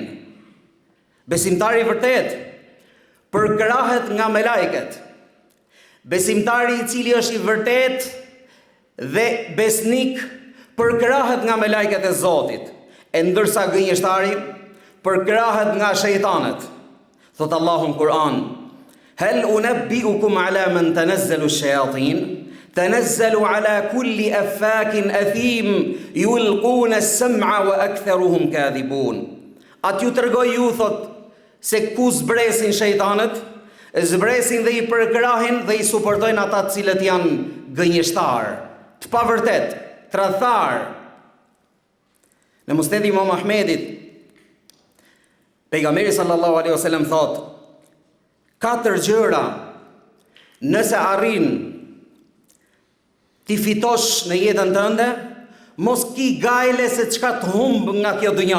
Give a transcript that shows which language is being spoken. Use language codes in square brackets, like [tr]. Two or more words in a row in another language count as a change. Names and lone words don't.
[sq] Besimtari i vërtet përkrahet nga melajket. Besimtari i cili është i vërtet dhe besnik përkrahet nga melajket e Zotit, e ndërsa gënjeshtari përkrahet nga shejtanët. Thot Allahu në Kur'an: [ar] "هل أنبئكم على من تنزل الشياطين تنزل على كل أفاك أثيم يلقون السمع وأكثرهم كاذبون." [sq] Atë ju tregoj ju thot se ku zbresin shejtanët, zbresin dhe i përkrahin dhe i suportojnë ata të cilët janë gënjeshtar, të pavërtet, tradhtar. Në Musned Imam Ahmedit, pejgamberi [ar] صلى الله عليه وسلم [sq] thot: 4 gjëra nëse arrin ti fitosh në jetën tënde, mos ki gajle se çka të humb nga kjo dunja.